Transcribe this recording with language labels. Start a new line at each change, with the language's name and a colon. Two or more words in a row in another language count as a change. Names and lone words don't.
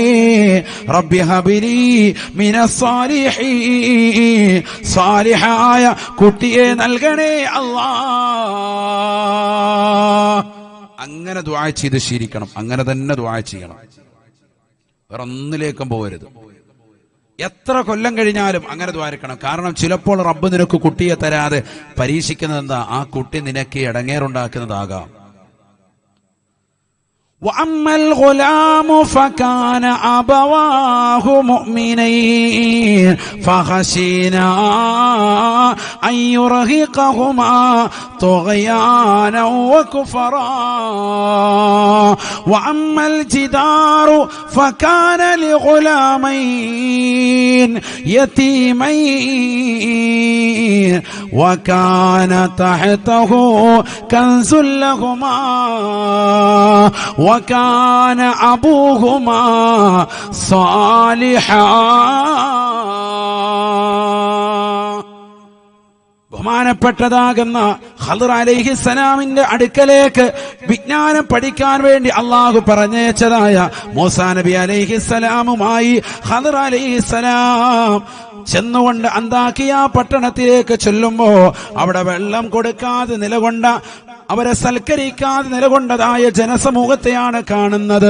Arabic: رب هب لي من الصالحين,
Malayalam: സാലിഹായ കുട്ടിയെ നൽകണേ അല്ലാഹ്. അങ്ങനെ ദുആ ചെയ്ത് ശീലിക്കണം. അങ്ങനെ തന്നെ ദുആ ചെയ്യണം. വേറെ ഒന്നിലേക്കും പോകരുത്. എത്ര കൊല്ലം കഴിഞ്ഞാലും അങ്ങനെ ദ്വാരിക്കണം. കാരണം ചിലപ്പോൾ റബ്ബ് നിനക്ക് കുട്ടിയെ തരാതെ പരീക്ഷിക്കുന്നത് എന്താ? ആ കുട്ടി നിനക്ക് ഇടങ്ങേറുണ്ടാക്കുന്നതാകാം.
Arabic: وأما الغلام فكان أبواه مؤمنين فخشينا أن يرهقهما طغيانا وكفرا وأما الجدار فكان لغلامين يتيمين وكان تحته كنز لهما وكان أبوهما صالحا.
Malayalam: ബഹുമാനപ്പെട്ടതാകുന്ന ഖദർ അലൈഹിസ്സലാമിന്റെ അടുക്കലേക്ക് വിജ്ഞാനം പഠിക്കാൻ വേണ്ടി അള്ളാഹു പറഞ്ഞയച്ചതായ മൂസാ നബി അലൈഹിസ്സലാമുമായി ഖദർ അലൈഹിസ്സലാം ചെന്നുകൊണ്ട് അന്താക്കിയ പട്ടണത്തിലേക്ക് ചെല്ലുമ്പോ അവിടെ വെള്ളം കൊടുക്കാതെ നിലകൊണ്ട അവരെ സൽക്കരിക്കാതെ നിലകൊണ്ടതായ ജനസമൂഹത്തെയാണ് കാണുന്നത്.